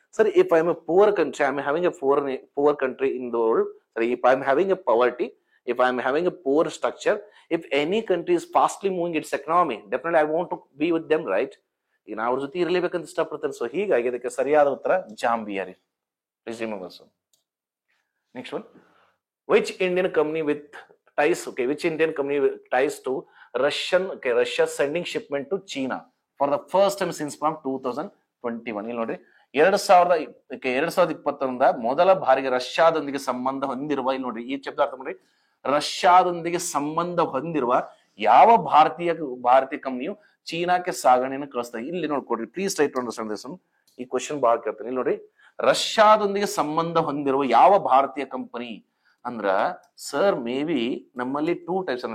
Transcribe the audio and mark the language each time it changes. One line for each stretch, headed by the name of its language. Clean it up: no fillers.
English: Sir, if I am a poor country, I am having a poor country in the world, ಸರಿ, if I am having a poverty, if I am having a poor structure, if any country is fastly moving its economy, definitely I want to be with them, right?
Kannada: ಈಗ ನಾ ಅವ್ರ ಜೊತೆ ಇರಲೇಬೇಕಂತ ಇಷ್ಟಪಡ್ತೇನೆ. So ಹೀಗಾಗಿ ಅದಕ್ಕೆ ಸರಿಯಾದ ಉತ್ತರ ಜಾಂಬಿಯಾ ರೀ.
English: Please remember. So next one, which Indian company with ties, okay, which Indian company with ties to Russia sending shipment to China for the first time since from 2021.
Kannada: ಇಲ್ಲಿ ನೋಡ್ರಿ, 2021 ಮೊದಲ ಬಾರಿಗೆ ರಷ್ಯಾದೊಂದಿಗೆ ಸಂಬಂಧ ಹೊಂದಿರುವ, ಇಲ್ಲಿ ನೋಡ್ರಿ ಈ ಶಬ್ದ ಅರ್ಥ ಮಾಡ್ರಿ, ರಷ್ಯಾದೊಂದಿಗೆ ಸಂಬಂಧ ಹೊಂದಿರುವ ಯಾವ ಭಾರತೀಯ ಕಂಪನಿಯು ಚೀನಾಕ್ಕೆ ಸಾಗಣೆಯನ್ನು ಕಳಿಸ್ತಾರೆ. ಇಲ್ಲಿ ನೋಡ್ಕೊಡ್ರಿ,
English: Please try to understand this one.
Kannada: ಈ ಕ್ವಶನ್ ಬಹಳ ಕೇಳ್ತಾನೆ. ಇಲ್ಲಿ ನೋಡ್ರಿ, ರಷ್ಯಾದೊಂದಿಗೆ ಸಂಬಂಧ ಹೊಂದಿರುವ ಯಾವ ಭಾರತೀಯ ಕಂಪನಿ ಅಂದ್ರ, ಸರ್ ಮೇ ಬಿ ನಮ್ಮಲ್ಲಿ 2 ಟೈಪ್ಸ್.